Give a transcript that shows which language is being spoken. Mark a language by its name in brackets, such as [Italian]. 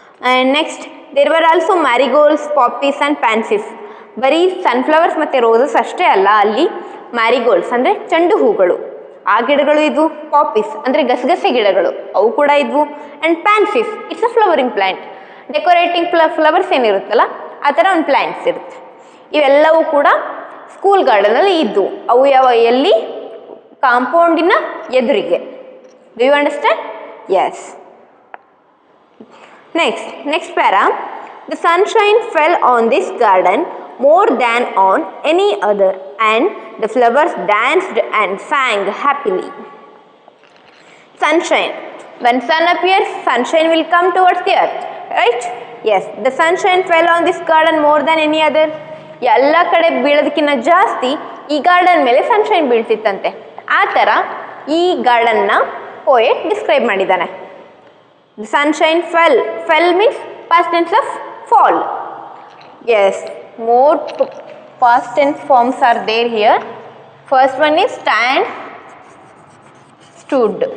[English] And next, there were also marigolds, poppies and pansies. [Kannada] ಬರೀ ಸನ್ಫ್ಲವರ್ಸ್ ಮತ್ತು roses ಅಷ್ಟೇ ಅಲ್ಲ, ಅಲ್ಲಿ ಮ್ಯಾರಿಗೋಲ್ಡ್ಸ್ ಅಂದರೆ ಚೆಂಡು ಹೂಗಳು, ಆ ಗಿಡಗಳು ಇದ್ವು. ಪಾಪೀಸ್ ಅಂದರೆ ಗಸಗಸೆ ಗಿಡಗಳು, ಅವು ಕೂಡ ಇದ್ವು. [English] And pansies, it's a flowering plant. [Kannada] Decorating flowers ಏನಿರುತ್ತಲ್ಲ ಆ ಥರ ಒಂದು ಪ್ಲ್ಯಾಂಟ್ಸ್ ಇರುತ್ತೆ. ಇವೆಲ್ಲವೂ ಕೂಡ ಸ್ಕೂಲ್ ಗಾರ್ಡನಲ್ಲಿ ಇದ್ವು. ಅವು ಎಲ್ಲಿ? ಕಾಂಪೌಂಡಿನ ಎದುರಿಗೆ. [English] Do you understand? Yes. Next para. The sunshine fell on this garden more than on any other, and the flowers danced and sang happily. Sunshine. When sun appears, sunshine will come towards the earth, right? Yes, the sunshine fell on this garden more than any other. [Kannada] ಎಲ್ಲ ಕಡೆ ಬೀಳೋದಕ್ಕಿಂತ ಜಾಸ್ತಿ ಈ garden ಮೇಲೆ sunshine ಬೀಳ್ತಿತ್ತಂತೆ. ಆ ಥರ ಈ ಗಾರ್ಡನ್ನ poet describe ಮಾಡಿದ್ದಾನೆ. [English] The sunshine fell. Fell means past tense of fall. Yes, more past tense forms are there here. First one is stand, stood.